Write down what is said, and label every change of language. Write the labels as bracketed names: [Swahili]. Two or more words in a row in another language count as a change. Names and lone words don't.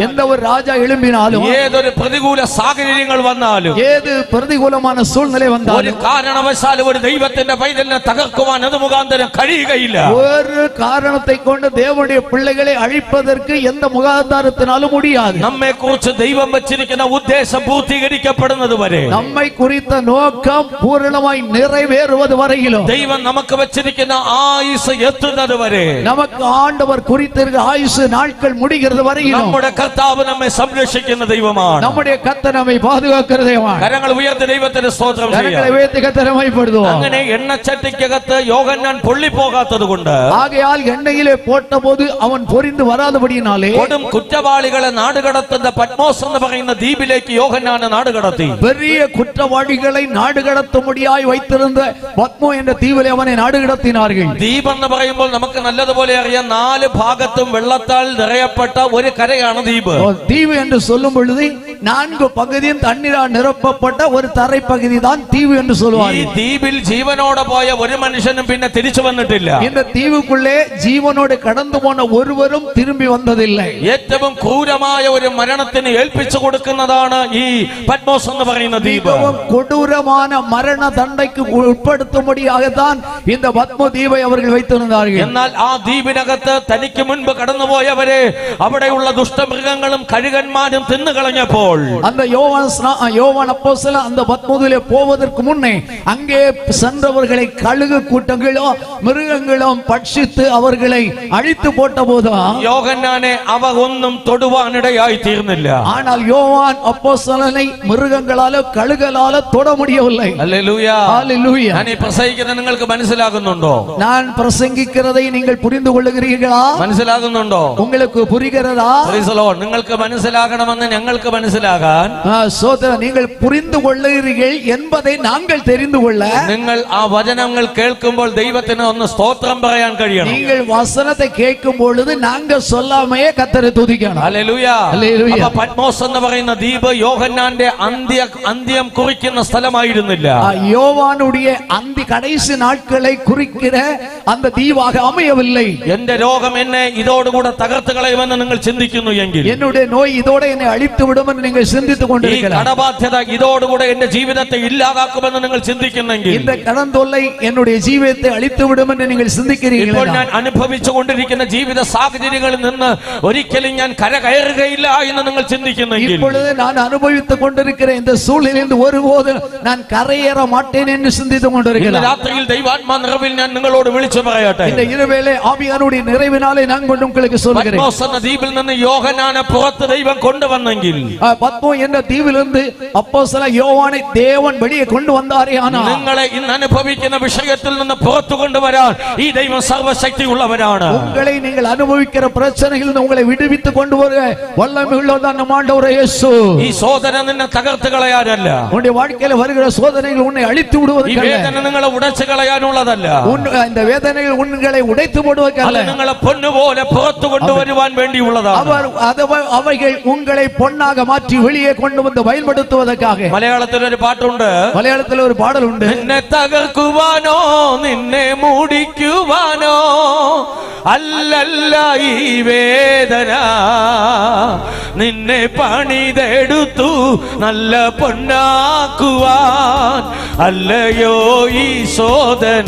[Tamil] எந்த ஒரு ராஜா எழும்பினாலும், [Malayalam] ഏതൊരു പ്രതികൂല സാഹചര്യങ്ങൾ വന്നാലും, [Tamil] ஏது பிரதிகூலமான சூழ்நிலை [Malayalam] ഒരു [Tamil] வந்தாலும் [Malayalam] കാരണവശാലും ഒരു ദൈവത്തിന്റെ പൈതലിനെ തകർക്കുവാൻ അത് മുഖാന്തരം കഴിയുകയില്ല. [Tamil] ஒரு காரணத்தை கொண்டு தேவனுடைய பிள்ளைகளை அழிப்பதற்கு எந்த முகாதாரத்தினாலும் முடியாது. [Malayalam] നമ്മെ കുറിച്ച് ദൈവം വച്ചിരിക്കുന്ന ഉദ്ദേശം പൂർത്തീകരിക്കപ്പെടുന്നത് വരെ, [Tamil] நம்மை குறித்த நோக்கம் பூரணமாய் நிறைவேறுவது வரையிலும், [Malayalam] ദൈവം നമുക്ക് വച്ചിരിക്കുന്ന ആയുസ് എത്തുന്നത് വരെ, [Tamil] நமக்கு ஆண்டவர் குறித்திருக்கிற ஆயுசு நாட்கள் முடிகிறது வரையிலும் [Malayalam] നമ്മുടെ കർത്താവ് നമ്മെ സംരക്ഷിക്കുന്ന ദൈവമാണ്. [Tamil] நம்முடைய கர்த்தர் நம்மை பாதுகாக்கிற தேவன். [Malayalam] കരങ്ങൾ ഉയർത്തി ദൈവത്തിന് സ്തോത്രം ചെയ്യാം. [Tamil] கரங்களை உயர்த்தி கர்த்தரை மகிமைப்படுத்துவோம். [Malayalam] അങ്ങനെ എണ്ണച്ചട്ടിക്കകത്ത് യോഹന്നാൻ പൊള്ളിപ്പോകാത്തത് കൊണ്ട്, [Tamil] ஆகையால் எண்ணெயிலே போட்டபோது அவன் பொரிந்து வராதபடியினாலே [Malayalam] കൊടും കുറ്റവാളികളെ നാടുകടത്തുന്ന പത്മോസ് എന്ന് പറയുന്ന ദ്വീപിലേക്ക് യോഹന്നാനെ നാടുകടത്തി. [Tamil] பெரிய குற்றவாளிகளை நாடு கடத்தும்படியாய் வைத்திருந்த பத்மோ என்ற தீவிலே அவனை நாடு கடத்தினார்கள். [Malayalam] ദ്വീപ് എന്ന് പറയുമ്പോൾ നമുക്ക് നല്ലതുപോലെ അറിയാം, 4 ഭാഗത്തും വെള്ളത്താൽ നിറയപ്പെട്ട ഒരു കരയാണ് ദ്വീപ്. [Tamil] தீவு என்று சொல்லும் பொழுது 4 பகுதியும் தண்ணீரால் நிரப்பப்பட்ட ஒரு தரை பகுதி தான் தீவு என்று [Malayalam] ഈ [Tamil] சொல்லுவார்கள். [Malayalam] ദ്വീപിൽ ജീവനോടെ പോയ ഒരു മനുഷ്യനും പിന്നെ തിരിച്ചു വന്നിട്ടില്ല. [Tamil] இந்த தீவுக்குள்ளே ஜீவனோடு கடந்து போன ஒருவரும் திரும்பி வந்ததில்லை. [Malayalam] ഏറ്റവും ക്രൂരമായ ഒരു മരണത്തിന് ഏൽപ്പിച്ചു കൊടുക്കുന്നതാണ് ഈ പത്മോസ് എന്ന് പറയുന്ന ദ്വീപ്. [Tamil] மிகவும் கொடூரமான மரண தண்டைக்கு உட்படுத்தும்படியாகத்தான் இந்த பத்மோ தீவை அவர்கள் வைத்திருந்தார்கள். [Malayalam] എന്നാൽ ആ ദ്വീപിനകത്ത് തനിക്ക് മുൻപ് കടന്നുപോയവരെ അവിടെയുള്ള ദുഷ്ടമൃഗങ്ങളും കഴുകന്മാരും തിന്നുകളഞ്ഞപ്പോൾ, [Tamil] அந்த யோவான் அப்போஸ்தலன் அந்த பத்மோதிலே போவதற்கு முன்னே அங்கே சென்றவர்களை கழுகு கூட்டங்களும் மிருகங்களும் பட்சித்து அவர்களை அழித்து போட்ட போதும் [Malayalam] യോഹന്നാനെ അവ ഒന്നും തൊടുവാനിടയായി തീർന്നില്ല. [Tamil] ஆனால் யோவான் அப்போஸ்தலனை மிருகங்களாலோ கழுகளாலோ தொட முடியவில்லை. [Malayalam] ഹല്ലേലൂയ. [Tamil] ஹல்லேலூயா. [Malayalam] ഞാൻ ഈ പ്രസംഗിക്കുന്നത് നിങ്ങൾക്ക് മനസ്സിലാകുന്നുണ്ടോ? [Tamil] நான் பிரசங்கிக்கிறதை நீங்கள் புரிந்து கொள்ளுகிறீர்களா? [Malayalam] മനസ്സിലാകുന്നുണ്ടോ? [Tamil] உங்களுக்கு புரிகிறதா? [English] Praise the Lord. [Malayalam] നിങ്ങൾക്ക് മനസ്സിലാകണമെന്ന് ഞങ്ങൾക്ക് മനസ്സിലാകാൻ, [Tamil] சோதரன் நீங்கள் புரிந்து கொள்ளுகிறீர்கள் என்பதை நாங்கள் தெரிந்து கொள்ள, [Malayalam] നിങ്ങൾ ആ വചനങ്ങൾ കേൾക്കുമ്പോൾ ദൈവത്തിന് ഒന്ന് സ്തോത്രം പറയാൻ കഴിയണം. [Tamil] நீங்கள் வசனத்தை கேட்கும் பொழுது நாங்க சொல்லாமையே கர்த்தரை துதிக்கணும். [Malayalam] ഹല്ലേലൂയ. ഹല്ലേലൂയ. അപ്പോൾ പത്മോസ് എന്ന് പറയുന്ന ദ്വീപ് യോഹന്നാന്റെ അന്ത്യം കുറിക്കുന്ന സ്ഥലമായിരുന്നില്ല. [Tamil] யோவானுடைய அந்த கடைசி நாட்களை குறிக்கிற அந்த தீவாக அமையவில்லை. [Malayalam] എന്റെ രോഗം എന്നെ ഇതോടുകൂടെ തകർത്ത് കളയുമെന്ന് നിങ്ങൾ ചിന്തിക്കുന്നു എങ്കിൽ, [Tamil] என்னுடைய நோய் இதோட என்னை அழித்து விடும் என்று நீங்கள் சிந்தித்துக் [Malayalam] ഈ [Tamil] கொண்டிருக்கலாம். [Malayalam] കടബാധ്യത ഇതോടുകൂടെ എന്റെ ജീവിതത്തെ ഇല്ലാതാക്കുമെന്ന് നിങ്ങൾ ചിന്തിക്കുന്നെങ്കിൽ, [Tamil] இந்த கடன் தொல்லை என்னுடைய ஜீவிதத்தை அழித்து விடும் என்று நீங்கள் [Malayalam] ഇപ്പോൾ [Tamil] சிந்திக்கிறீர்கள். [Malayalam] ഞാൻ അനുഭവിച്ചു കൊണ്ടിരിക്കുന്ന ജീവിത സാഹചര്യങ്ങളിൽ നിന്ന് ഒരിക്കലും ഞാൻ കരകയറുകയില്ല എന്ന് നിങ്ങൾ ചിന്തിക്കുന്നെങ്കിൽ, [Tamil] இப்பொழுது நான் அனுபவித்துக் கொண்டிருக்கிற இந்த சூழ்நிலையில் ஒருபோதும் நான் கரையேற மாட்டேன் என்று சிந்தித்துக் [Malayalam] ഇന്ന് [Tamil] கொண்டிருக்கிறேன். [Malayalam] രാത്രിയിൽ ദൈവാത്മാ നിറവിൽ ഞാൻ നിങ്ങളോട് വിളിച്ചു പറയട്ടെ, [Tamil] இந்த இரவேளை ஆவியானுடைய நிறைவினாலே நான் கொண்டு உங்களுக்கு சொல்கிறேன். [Malayalam] പത്മോസ് എന്ന ദ്വീപിൽ നിന്ന് യോഹന്നാനെ പുറത്ത് ദൈവം കൊണ്ടുവന്നെങ്കിൽ, [Tamil] பத்மோ என்ற தீவிலிருந்து அப்போஸ்தலன் யோவானை தேவன் வெளியே கொண்டு வந்தாரே, ஆனால் [Malayalam] നിങ്ങളെ ഇന്ന് അനുഭവിക്കുന്ന വിഷയത്തിൽ നിന്ന് പുറത്തു കൊണ്ടുവരാൻ ഈ ദൈവം സർവശക്തി ഉള്ളവരാണ്. [Tamil] உங்களை நீங்கள் அனுபவிக்கிற பிரச்சனைகளில் உங்களை விடுவித்து கொண்டு வர வல்லமை உள்ளவர் நம் ஆண்டவர் இயேசு. [Malayalam] ഈ ശോധന നിന്നെ തകർത്ത് കളയാനല്ല, [Tamil] உன்னுடைய வாழ்க்கையில வருகிற சோதனைகள் உன்னை அழித்து [Malayalam] ഈ [Tamil] விடுவதற்கல்ல. [Malayalam] വേദന നിങ്ങളെ ഉടച്ചു കളയാനുള്ളതല്ല, [Tamil] இந்த வேதனைகள் உங்களை உடைத்து போடுவதற்கல்ல. [Malayalam] അത് നിങ്ങളെ പൊന്നുപോലെ പുറത്തു കൊണ്ടുവരുവാൻ വേണ്ടിയുള്ളതാണ്. [Tamil] அவைகள் உங்களை பொன்னாக மாற்றி வெளியே கொண்டு வந்து பயன்படுத்துவதற்காக. [Malayalam] മലയാളത്തിൽ ഒരു പാട്ടുണ്ട്, [Tamil] மலையாளத்தில் ஒரு பாடல் உண்டு. [Malayalam] നിന്നെ തകർക്കുവാനോ നിന്നെ മൂടിക്കുവാനോ അല്ലല്ല ഈ വേദന, നിന്നെ പണിതെടുത്തു നല്ല പൊന്നാക്കുവാൻ അല്ലയോ ഈ ശോധന.